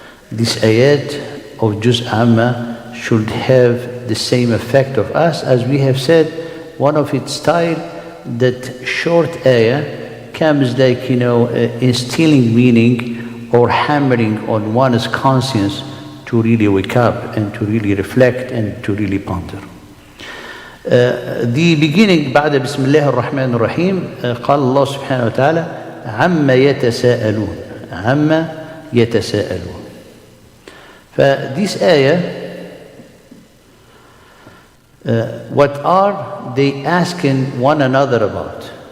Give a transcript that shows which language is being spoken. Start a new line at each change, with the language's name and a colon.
English: This ayat of Juz Amma should have the same effect of us. As we have said, one of its style, that short ayah comes like, instilling meaning or hammering on one's conscience to really wake up and to really reflect and to really ponder.
Arabic: The beginning, بعد بسم الله الرحمن الرحيم, قال الله سبحانه وتعالى عما يتساءلون, عما يتساءلون.
English: This ayah, what are they asking one another about?